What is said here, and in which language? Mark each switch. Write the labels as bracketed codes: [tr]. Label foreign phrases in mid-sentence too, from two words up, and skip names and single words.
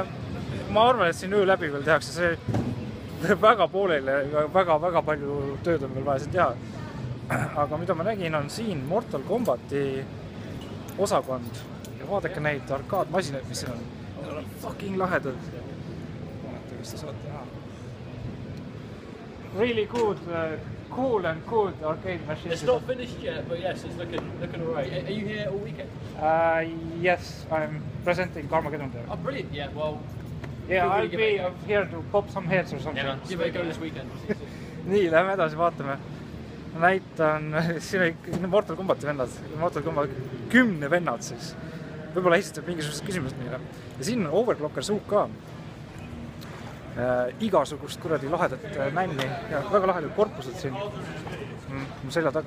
[et] Ma arvan, et siin öö läbi veel tehakse see väga pooleli ja väga palju tööd on veel vaja siin teha. Aga mida ma nägin, on siin Mortal Kombati osakond. Ja vaadake neid arkaadmasinaid, mis siin on. Need on fucking lahedad. Vaadake, kas te saate näha. [en] Really good, cool and good arcade machine. It's not finished yet, but yes, it's looking all right. Are you here all weekend? Yes, I'm presenting Carmageddon there. Oh, brilliant! Yeah, well. Yeah, I'll be here to pop some heads or something. Yeah, give it a go this weekend. [et] Nii, lähme edasi, vaatame. Näitan, siin on Mortal Kombati vennad, Mortal Kombat 10 vennad siis. Võib-olla esitab mingisugust küsimust meile. Ja siin on Overclocker suuk ka. Igasugust kuradi lahedat nänni ja väga lahedad korpused siin mu selja taga.